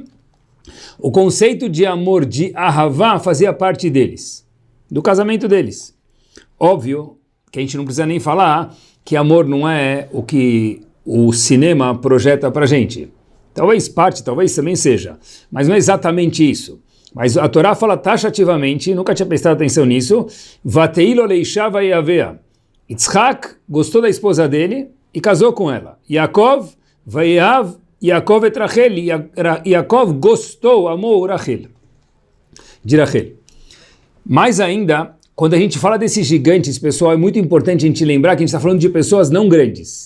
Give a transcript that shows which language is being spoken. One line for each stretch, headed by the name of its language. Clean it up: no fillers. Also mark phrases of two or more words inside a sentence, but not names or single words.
Portuguese: O conceito de amor, de ahavá, fazia parte deles, do casamento deles. Óbvio que a gente não precisa nem falar que amor não é o que o cinema projeta pra gente. Talvez parte, talvez também seja, mas não é exatamente isso. Mas a Torá fala taxativamente, nunca tinha prestado atenção nisso,
Hebrew: ותהי לו לאשה ויאהבה.
Portuguese: Yitzhak gostou da esposa dele, e casou com ela.
Hebrew: יעקב, ויאהב, יעקב את רחל.
Portuguese: Yaakov gostou, amou Rachel, de Rachel. Mais ainda, quando a gente fala desses gigantes, pessoal, é muito importante a gente lembrar que a gente está falando de pessoas não grandes.